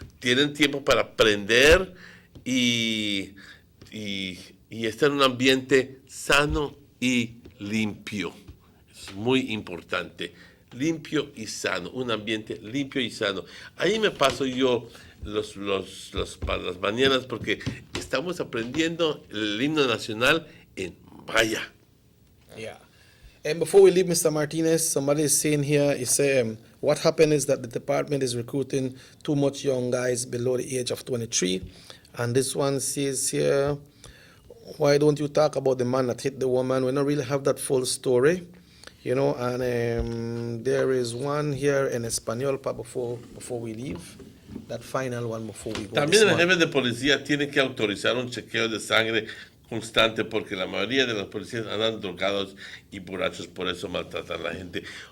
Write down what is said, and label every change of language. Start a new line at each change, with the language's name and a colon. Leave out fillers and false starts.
Spanish: Tienen tiempo para aprender y estar en un ambiente sano y limpio. Es muy importante. Limpio y sano, un ambiente limpio y sano. Ahí me paso yo las mañanas porque estamos aprendiendo el himno nacional en maya.
English: Yeah. And before we leave, Mr. Martinez, somebody is saying here, what happened is that the department is recruiting too much young guys below the age of 23. And this one says here, why don't you talk about the man that hit the woman? We don't really have that full story. You know, and there is one here in Espanol before we leave. That final one before we go.
Spanish: También el jefe de policía tiene que autorizar un chequeo de sangre constante porque la mayoría de los policías andan drogados y borrachos, por eso maltratan a la gente.